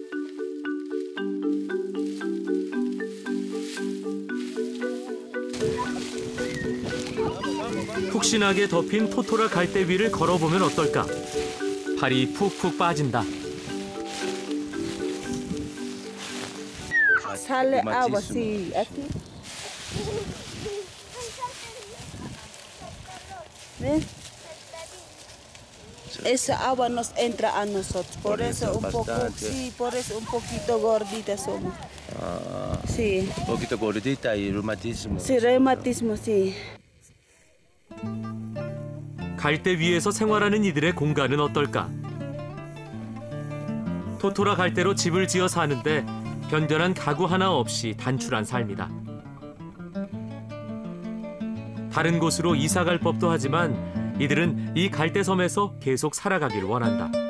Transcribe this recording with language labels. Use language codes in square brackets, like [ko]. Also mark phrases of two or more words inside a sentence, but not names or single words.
[ko] 푹신하게 덮인 토토라 갈대 위를 걸어보면 어떨까? 발이 푹푹 빠진다. [es] Sale agua así, aquí. ¿Ves? Esa agua nos entra a nosotros, por eso un poco, sí, por eso un poquito gordita somos. Sí. Un poquito gordita y reumatismo. Sí, reumatismo, sí. [ko] 갈대 위에서 생활하는 이들의 공간은 어떨까? 토토라 갈대로 집을 지어 사는데 변변한 가구 하나 없이 단출한 삶이다. 다른 곳으로 이사 갈 법도 하지만 이들은 이 갈대섬에서 계속 살아가길 원한다.